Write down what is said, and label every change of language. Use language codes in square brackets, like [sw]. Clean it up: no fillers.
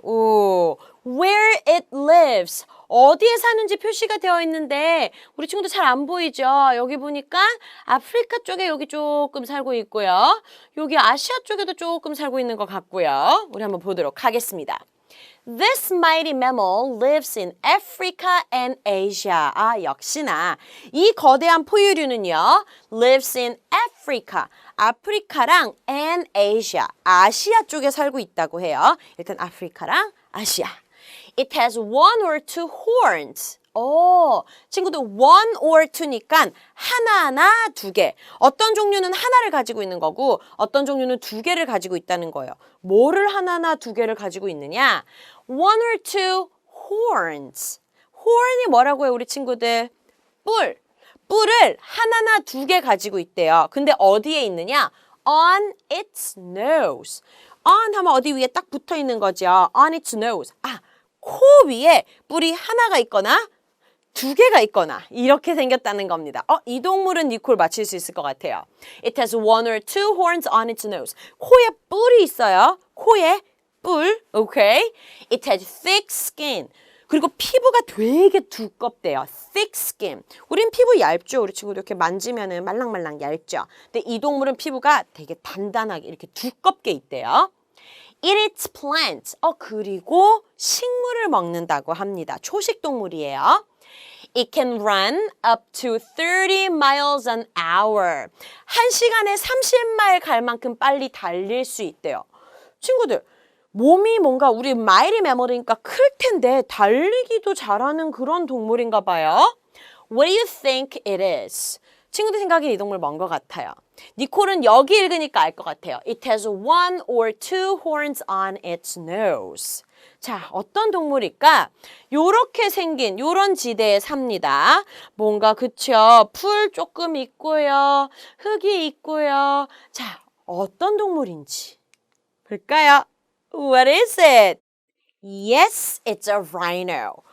[en] 오, Where it lives. [ko] 어디에 사는지 표시가 되어 있는데 우리 친구들 잘 안 보이죠? 여기 보니까 아프리카 쪽에 여기 조금 살고 있고요. 여기 아시아 쪽에도 조금 살고 있는 것 같고요. 우리 한번 보도록 하겠습니다. [en] This mighty mammal lives in Africa and Asia. [ko] 아, 역시나 이 거대한 포유류는요. [en] lives in Africa. [ko] 아프리카랑 [en] and Asia. [ko] 아시아 쪽에 살고 있다고 해요. 일단 아프리카랑 아시아. [en] It has one or two horns. [ko] 친구들 one or two니까 하나나 두 개. 어떤 종류는 하나를 가지고 있는 거고 어떤 종류는 두 개를 가지고 있다는 거예요. 뭐를 하나나 두 개를 가지고 있느냐? [en] One or two horns. [ko] horn이 뭐라고 해요, 우리 친구들? 뿔. 뿔을 하나나 두 개 가지고 있대요. 근데 어디에 있느냐? [en] On its nose. [ko] on 하면 어디 위에 딱 붙어 있는 거죠. [en] On its nose. [ko] 코 위에 뿔이 하나가 있거나 두 개가 있거나 이렇게 생겼다는 겁니다. 이 동물은 니콜 맞힐 수 있을 것 같아요. [en] It has one or two horns on its nose. [ko] 코에 뿔이 있어요. 코에 뿔. Okay? [en] It has thick skin. [ko] 그리고 피부가 되게 두껍대요. [en] thick skin. [ko] 우린 피부 얇죠. 우리 친구들 이렇게 만지면은 말랑말랑 얇죠. 근데 이 동물은 피부가 되게 단단하게 이렇게 두껍게 있대요. [en] It eats plants. [ko] 그리고 식물을 먹는다고 합니다. 초식 동물이에요. [en] It can run up to 30 miles an hour. [ko] 1시간에 30마일 갈 만큼 빨리 달릴 수 있대요. 친구들, 몸이 뭔가 우리 마이리 매머리니까 클 텐데 달리기도 잘하는 그런 동물인가 봐요. [en] What do you think it is? [ko] 친구들 생각에 이 동물 뭔 것 같아요? 니콜은 여기 읽으니까 알 것 같아요. [en] It has one or two horns on its nose. [ko] 자, 어떤 동물일까? 요렇게 생긴 요런 지대에 삽니다. 뭔가 그쵸? 풀 조금 있고요. 흙이 있고요. 자, 어떤 동물인지 볼까요? [en] What is it? Yes, it's a rhino.